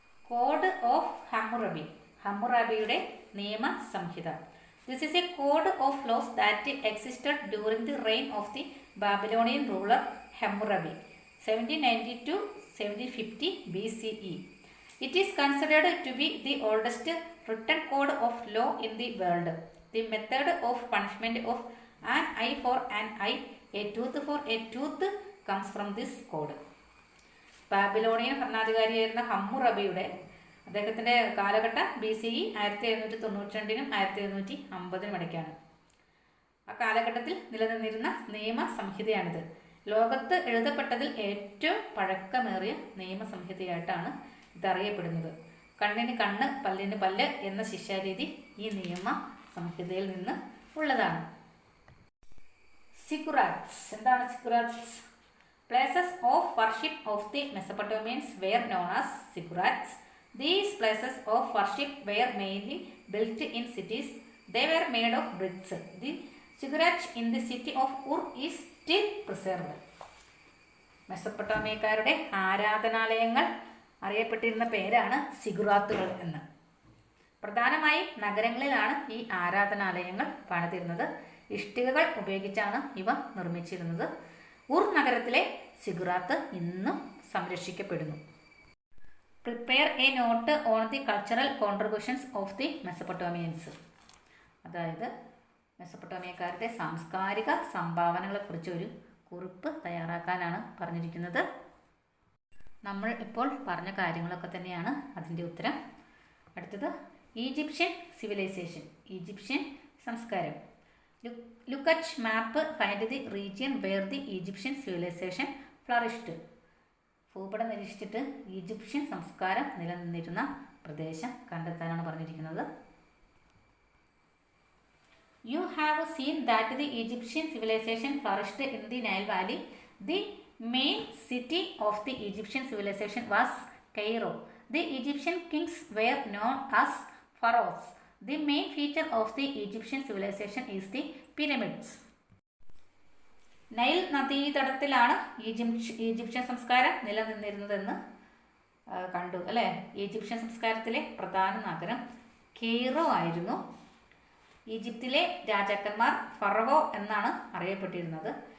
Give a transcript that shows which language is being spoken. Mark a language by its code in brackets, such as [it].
[ml] Code of Hammurabi, ഹമ്മുറബിയുടെ നിയമസംഹിത. [en] This is a code of laws that existed during the reign of the Babylonian ruler Hammurabi 1790-1750 BCE. It is considered to be the oldest written code of law in the world. The method of punishment of an eye for an eye, a tooth for a tooth comes from this code. [ml] Babylonian ഭരണാധികാരിയായിരുന്ന ഹമ്മുറബിയുടെ അദ്ദേഹത്തിൻ്റെ കാലഘട്ടം BCE 1792-നും 1750-നും ഇടയ്ക്കാണ്. ആ കാലഘട്ടത്തിൽ നിലനിന്നിരുന്ന നിയമസംഹിതയാണിത്. ലോകത്ത് എഴുതപ്പെട്ടതിൽ ഏറ്റവും പഴക്കമേറിയ നിയമസംഹിതയായിട്ടാണ് ഇതറിയപ്പെടുന്നത്. കണ്ണിന് കണ്ണ്, പല്ലിന് പല്ല് എന്ന ശിക്ഷാരീതി ഈ നിയമ സംഹിതയിൽ നിന്ന് ഉള്ളതാണ്. സിഗുറാറ്റ്സ്. എന്താണ് സിഗുറാറ്റ്സ്? [en] Places of worship of the Mesopotamians were known as ziggurats. These places of worship were mainly built in cities They were made of bricks. The ziggurat in the city of Ur is still preserved. [ml] മെസപ്പൊട്ടോമിയക്കാരുടെ ആരാധനാലയങ്ങൾ അറിയപ്പെട്ടിരുന്ന പേരാണ് സിഗുറാത്തുകൾ എന്ന്. പ്രധാനമായും നഗരങ്ങളിലാണ് ഈ ആരാധനാലയങ്ങൾ പണിതിരുന്നത്. ഇഷ്ടികകൾ ഉപയോഗിച്ചാണ് ഇവ നിർമ്മിച്ചിരുന്നത്. ഉർ നഗരത്തിലെ സിഗുറാത്ത് ഇന്നും സംരക്ഷിക്കപ്പെടുന്നു. [en] Prepare a note on the cultural contributions of the Mesopotamians. [ml] അതായത് മെസപ്പൊട്ടോമിയക്കാരുടെ സാംസ്കാരിക സംഭാവനകളെക്കുറിച്ച് ഒരു കുറിപ്പ് തയ്യാറാക്കാനാണ് പറഞ്ഞിരിക്കുന്നത്. നമ്മൾ ഇപ്പോൾ പറഞ്ഞ കാര്യങ്ങളൊക്കെ തന്നെയാണ് അതിൻ്റെ ഉത്തരം. അടുത്തത് ഈജിപ്ഷ്യൻ സിവിലൈസേഷൻ, ഈജിപ്ഷ്യൻ സംസ്കാരം. [en] Look at map, find the region where the Egyptian civilisation flourished. [ml] ഭൂപടം നിരീക്ഷിച്ചിട്ട് ഈജിപ്ഷ്യൻ സംസ്കാരം നിലനിന്നിരുന്ന പ്രദേശം കണ്ടെത്താനാണ് പറഞ്ഞിരിക്കുന്നത്. [en] You have seen that the Egyptian civilization flourished in the Nile Valley. The main city of the Egyptian civilization was Cairo. The Egyptian kings were known as pharaohs. The main feature of the Egyptian civilization is the pyramids. [ml] Nile നദീതടത്തിലാണ് Egyptian സംസ്കാരം നിലനിന്നിരുന്നതെന്ന് കണ്ടു അല്ലേ. Egyptian സംസ്കാരത്തിലെ പ്രധാന നഗരം Cairo ആയിരുന്നു. ഈജിപ്തിലെ രാജാക്കന്മാർ ഫറവോ എന്നാണ് അറിയപ്പെട്ടിരുന്നത്.